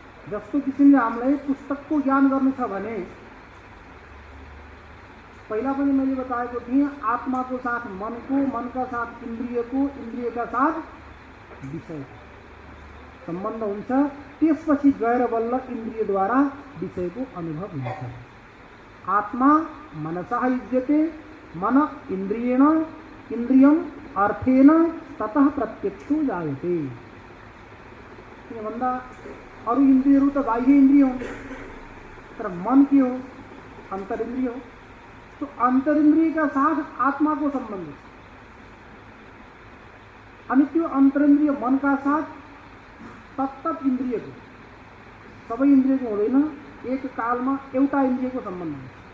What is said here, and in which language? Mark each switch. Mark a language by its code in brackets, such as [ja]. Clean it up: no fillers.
[ne] जस्तो किसिमले हामीलाई पुस्तकको ज्ञान गर्नु छ भने पहिला पनि मैले बताएको थिएँ, आत्माको साथ मनको, मनका साथ इन्द्रियको, इन्द्रियका साथ विषय सम्बन्ध हुन्छ। त्यसपछि गएर बल्ल इन्द्रियद्वारा विषयको अनुभव हुन्छ। [sa] आत्मा मनसः युज्यते, मन इन्द्रियेण, इन्द्रियम अर्थेन ततः प्रत्यक्षो जायते। [ne] किन भन्दा अरू इन्द्रियहरू त बाह्य इन्द्रिय हुन्, तर मन के हो? अन्तरिन्द्रिय हो। तो अन्तरिन्द्रियका साथ आत्माको सम्बन्ध छ। अनि त्यो अन्तरिन्द्रिय मनका साथ तत्त इन्द्रियको, सबै इन्द्रियको हुँदैन, एक कालमा एउटा इन्द्रियको सम्बन्ध हुन्छ।